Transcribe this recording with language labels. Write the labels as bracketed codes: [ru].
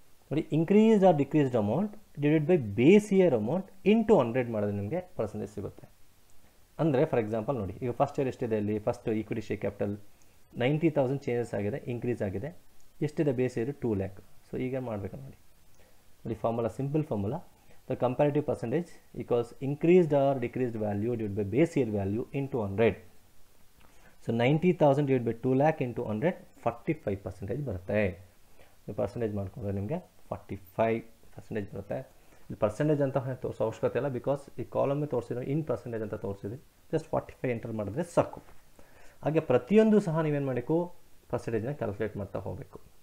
[kn] ನೋಡಿ, [en] increased or decreased amount divided by base year amount into 100 [kn] ಮಾಡಿದ್ರೆ ನಿಮಗೆ percentage ಸಿಗುತ್ತೆ. ಅಂದರೆ ಫಾರ್ ಎಕ್ಸಾಂಪಲ್ ನೋಡಿ, ಈಗ ಫಸ್ಟ್ ಇಯರ್ ಎಷ್ಟಿದೆ, ಇಲ್ಲಿ first equity share capital 90,000 changes ಆಗಿದೆ, ಇನ್ಕ್ರೀಸ್ ಆಗಿದೆ. ಎಷ್ಟಿದೆ ಬೇಸ್ ಇಯರ್ 2 lakh. ಸೊ ಈಗ ಮಾಡಬೇಕು ನೋಡಿ, formula, simple formula. [en] The comparative percentage equals increased or decreased value divided by base year value into 100. So 90,000 divide by 2 lakh into 100 45% [kn] ಬರುತ್ತೆ. ನೀವು percentage ಮಾಡಿಕೊಂಡ್ರೆ ನಿಮಗೆ 45% ಬರುತ್ತೆ. ಇಲ್ಲಿ ಪರ್ಸೆಂಟೇಜ್ ಅಂತ ತೋರಿಸೋ ಅವಶ್ಯಕತೆ ಇಲ್ಲ, ಬಿಕಾಸ್ ಈ ಕಾಲಮ್ಗೆ ತೋರಿಸಿರೋ ಇನ್ ಪರ್ಸೆಂಟೇಜ್ ಅಂತ ತೋರಿಸಿದ್ವಿ. ಜಸ್ಟ್ 45 ಎಂಟರ್ ಮಾಡಿದ್ರೆ ಸಾಕು. ಹಾಗೆ ಪ್ರತಿಯೊಂದು ಸಹ ನೀವೇನು ಮಾಡಬೇಕು, ಪರ್ಸೆಂಟೇಜ್ನ ಕ್ಯಾಲ್ಕುಲೇಟ್ ಮಾಡ್ತಾ ಹೋಗಬೇಕು.